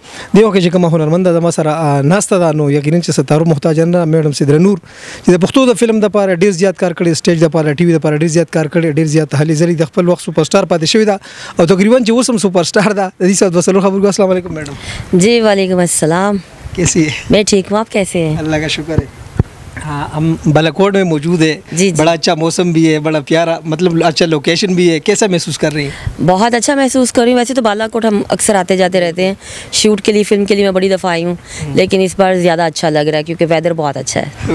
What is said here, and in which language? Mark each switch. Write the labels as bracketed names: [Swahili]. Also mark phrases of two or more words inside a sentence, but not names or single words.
[Pashto] دیو کې چې کوم هنرمند د ما سره ناسته ده، نو یقینا چې ستارو محتاج نه میډم سیدر نور چې د پښتو د فلم د پاره ډیر زیات کار کړی، سټیج د پاره، ټي وي د پاره ډیر زیات کار کړی، ډیر زیات هلي زری د خپل وخت [English] super star [Pashto] پاتې شوی دا، او تقریبا چې اوس هم [English] super star [Pashto] ده. د دې سات وسلو خبرو. [Arabic] السلام علیکم [Pashto] میډم. [Arabic] جی وعلیکم السلام. [Urdu] کیسی ہے? میں ٹھیک ہوں، آپ کیسے ہیں? اللہ کا شکر ہے. ہاں، ہم بالاکوٹ میں موجود ہے. جی, بڑا اچھا موسم بھی ہے، بڑا پیارا، مطلب اچھا لوکیشن بھی ہے. کیسا محسوس کر رہی ہیں? بہت اچھا محسوس کر رہی ہوں۔ ویسے تو بالاکوٹ ہم اکثر آتے جاتے رہتے ہیں شوٹ کے لیے، فلم کے لیے میں بڑی دفعہ آئی ہوں، لیکن اس بار زیادہ اچھا لگ رہا ہے کیونکہ ویدر بہت اچھا ہے.